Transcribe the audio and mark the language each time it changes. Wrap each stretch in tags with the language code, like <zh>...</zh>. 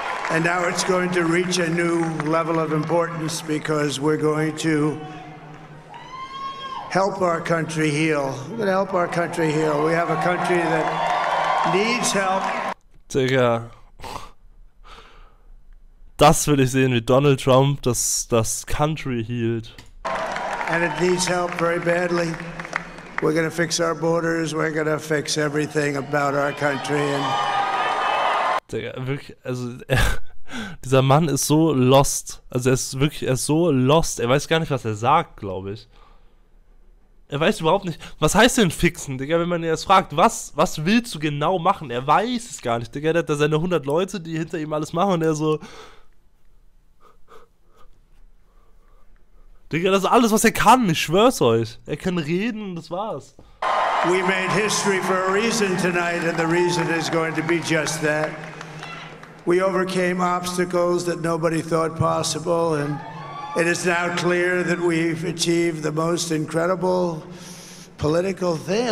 <en>And now it's going to reach a new level of importance because we're going to help our country heal. We're going to help our country heal. We have a country that needs help.</en> <de>Digga. Das will ich sehen, wie Donald Trump das Country healt.</de> <en>And it needs help very badly. We're going to fix our borders. We're going to fix everything about our country. And</en> <de>Digga, wirklich, also dieser Mann ist so lost. Also er ist so lost. Er weiß gar nicht, was er sagt, glaube ich. Er weiß überhaupt nicht, was heißt denn fixen, Digga, wenn man ihn erst fragt, was willst du genau machen? Er weiß es gar nicht, Digga, der hat da seine 100 Leute, die hinter ihm alles machen und er so... Digga, das ist alles, was er kann, ich schwör's euch. Er kann reden und das war's.</de> <en>we made history for a reason tonight, and the reason is going to be just that. We overcame obstacles that nobody thought possible, and it is now clear that we've achieved the most incredible political thing.</en>